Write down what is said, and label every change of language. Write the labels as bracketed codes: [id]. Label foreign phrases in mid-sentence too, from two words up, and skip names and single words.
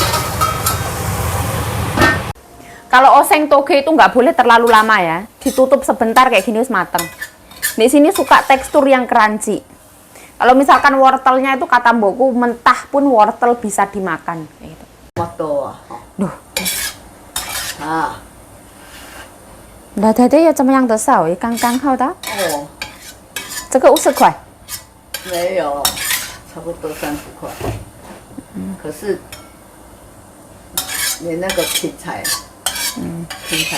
[id] Kalau oseng toge itu nggak boleh terlalu lama ya. Ditutup sebentar kayak gini [jv] wis mateng. [id] Di sini suka tekstur yang crunchy. Kalau misalkan wortelnya itu kata mbokku mentah pun wortel bisa dimakan. Kayak gitu. Moto. Duh. Ah. [zh] 那太太要怎么样的烧？刚刚好的。哦，这个50块。没有，差不多30块。可是连那个青菜，青菜